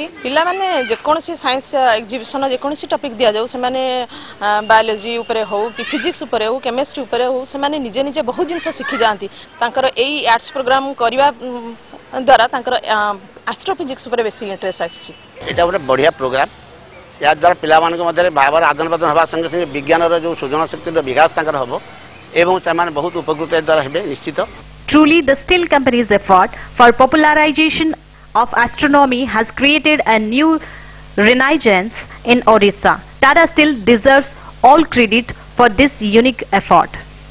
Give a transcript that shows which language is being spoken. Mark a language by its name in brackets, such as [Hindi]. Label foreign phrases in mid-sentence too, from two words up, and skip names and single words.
[Odia] ପିଲା ମାନେ ଯେ କୋନସି [English] science exhibition [Odia] ଯେ କୋନସି ଟପିକ ଦିଆ ଯାଉ ସେ ମାନେ ବାୟୋଲୋଜି ଉପର ହୋ କି ଫିଜିକ୍ସ ଉପର ହୋ କେମିଷ୍ଟ୍ରି ଉପର ହୋ ସେ ମାନେ ନିଜେ ନିଜେ ବହୁତ ଜିନସ ଶିଖି ଜାଣନ୍ତି ତାଙ୍କର ଏଇ [English] arts programme [Odia] କରବା ଦ୍ୱାରା ତାଙ୍କର ଏଷ୍ଟ୍ରୋଫିଜିକ୍ସ ଉପର ବେସି ଇଣ୍ଟରେଷ୍ଟ ଆଛି ଏଟା ଗୋଟେ ବଢ଼ିଆ ପ୍ରୋଗ୍ରାମ ୟା ଦ୍ୱାରା ପିଲା ମାନ କେ ମଧ୍ୟ ଭାବର ଆଦାନ ପ୍ରଦାନ ହବା ସଙ୍ଗେ ସଙ୍ଗେ ବିଜ୍ଞାନ ରୋ ଯୋ ସୃଜନ ଶକ୍ତି ରୋ ବିକାଶ ତାଙ୍କର ହବୋ ଏବଂ ସେ ମାନେ ବହୁତ ଉପକୃତ ଦ୍ୱାରା ହେବେ ନିଶ୍ଚିତ. [English] Truly, the Steel Company's effort for popularization of astronomy has created a new renaissance in Odisha. Tata Steel deserves all credit for this unique effort.